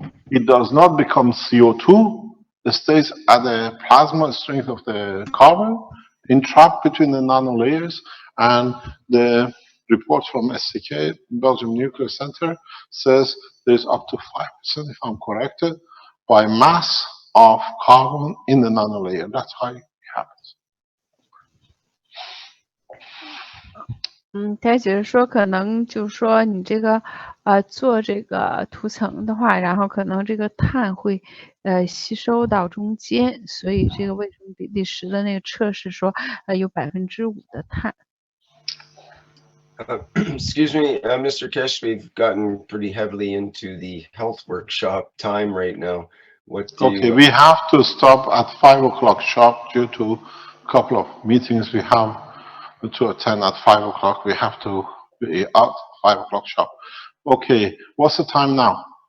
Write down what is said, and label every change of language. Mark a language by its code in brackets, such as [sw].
[en] It does not become CO2. It stays at the plasma strength of the carbon, entrapped between the nano layers, and the report from SCK, Belgium Nuclear Center, says there's up to 5%, if I'm corrected, by mass of carbon in the nano layer. That's how it happens. [zh] 他只是说可能就是说你这个做这个涂层的话，然后可能这个碳会吸收到中间，所以这个为什么比利时的那个测试说有5%的碳。 [en] Excuse me, Mr. Kesh, we've gotten pretty heavily into the health workshop time right now. Okay, we have to stop at 5 o'clock sharp due to a couple of meetings we have to attend at 5 o'clock. We have to be out 5 o'clock sharp. Okay, what's the time now?